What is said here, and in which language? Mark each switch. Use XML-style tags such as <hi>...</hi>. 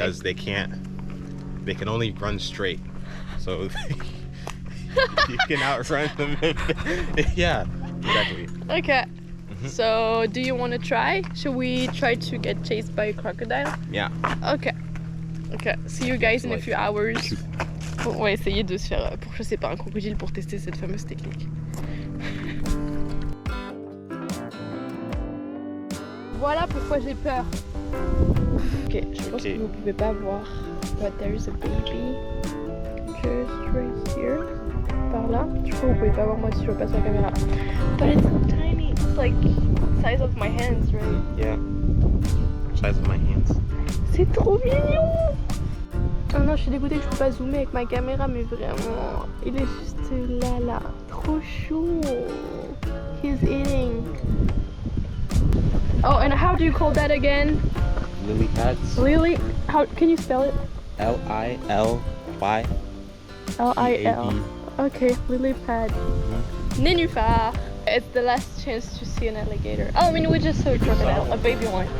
<en>Because they can only run straight. So you can outrun them. Yeah, exactly. Okay. So, do you want to try? Should we try to get chased by a crocodile? Yeah. Okay. Okay. See you guys in a few hours.</en> <fr>On va essayer de se faire pourchasser par un crocodile pour tester cette fameuse technique. Voilà pourquoi j'ai peur. Ok, je pense que vous pouvez pas voir.</fr> <en>But there is a baby just right here.</en> <fr>Par là. Je crois que vous pouvez pas voir moi si je vois pas sur la caméra.</fr> <en>But it's so tiny. It's like size of my hands, right? Yeah. Size of my hands.</en> <fr>C'est trop mignon. Oh non, je suis dégoûtée que je peux pas zoomer avec ma caméra, mais vraiment, il est juste là. Trop chou.</fr> <en>He's eating. Oh, and how do you call that again? Lily pads. Lily? How can you spell it? L-I-L-Y. L-I-L. Okay, lily pad. Nénuphar. It's the last chance to see an alligator. Oh, I mean, we just saw a crocodile, a baby one.</en>